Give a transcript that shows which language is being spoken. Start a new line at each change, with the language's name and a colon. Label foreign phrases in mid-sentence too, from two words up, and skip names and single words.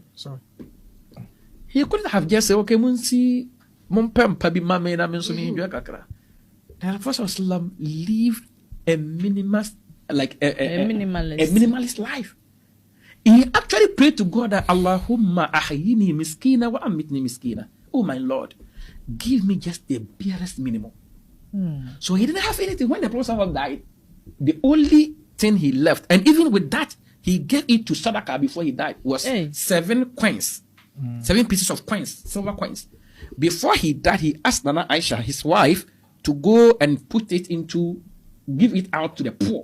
English: He couldn't have just said, okay, Munsi, Mumpem, Mame, and the Prophet lived a minimalist, a minimalist life. He actually prayed to God that
Arabic: اللهم أحيني مسكينا وأمتني مسكينا.
English: Oh my Lord, give me just the barest minimum. So he didn't have anything. When the Prophet died, the only thing he left, and even with that, he gave it to Sadaqah before he died, was 7 coins. 7 pieces of coins, silver coins. Before he died, he asked Nana Aisha, his wife, to go and give it out to the poor.